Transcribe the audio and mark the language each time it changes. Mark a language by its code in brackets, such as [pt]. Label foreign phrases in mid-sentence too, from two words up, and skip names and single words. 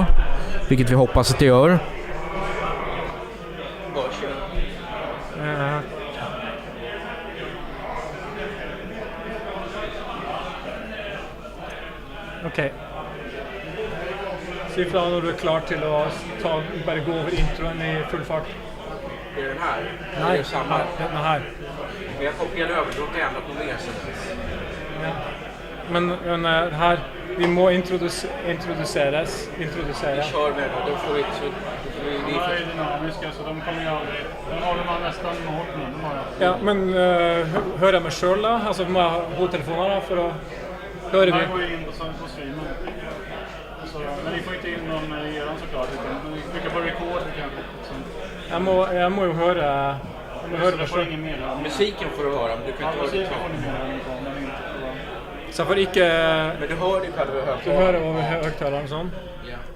[sv] Vilket vi hoppas att det gör. Okej. [no] Si ifra når du er klar til å bare gå over introen i full fart. [sv] Är den här? Nej, Det är samma. den här. Men jag kopierar över, du har inte ändrat något mer sen dess. Ja. Men här, vi må introduceras. Vi kör med det, då får vi... De här är dynamiska så de kommer ju aldrig... De håller man nästan hårt nu. De har jag. [no] Ja, men hører jeg meg sjøl da? Altså må jeg ha hodetelefoner da for å høre [sv] De här vi? går ju in på streamen. Så, men ni får inte in någon i eran såklart. Men vi trycker på record kanske. [no] Jeg må jo høre [sv] Så det [no] meg [sv] får [no] sjøl. [sv] ingen mer. Musiken får du höra, men du kan inte höra Musiken reklam. får ni mer. Men inte på... [no] Så jeg får ikke [sv] Men du hör dig själv över [no] Du hører over høyttaleren sånn? Ja.